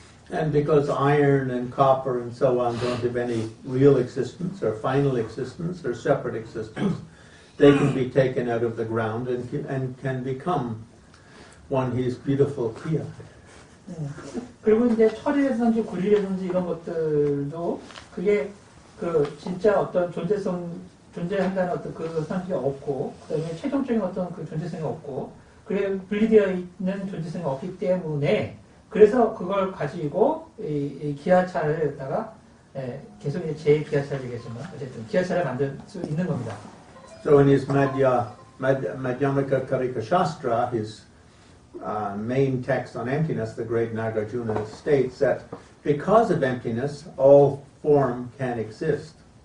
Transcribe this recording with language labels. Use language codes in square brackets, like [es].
[en] And because iron and copper and so on don't have any real existence or final existence or separate existence, they can be taken out of the ground and can become one his beautiful Kia. [ko] 그리고 이제 철이라든지 구리라든지 이런 것들도 그게 그 진짜 어떤 존재한다는 어떤 그 상식이 없고, 그다음에 최종적인 어떤 그 존재성이 없고, 그게 분리되어 있는 존재성이 없기 때문에, 그래서 그걸 가지고 이 기아차를다가 계속 이제 제 기아차를 얘기했지만 어쨌든 기아차를 만들 수 있는 겁니다. [en] So in his Madhyamaka Karika Shastra, his main text on emptiness, the great Nagarjuna states that because of emptiness, all form can exist.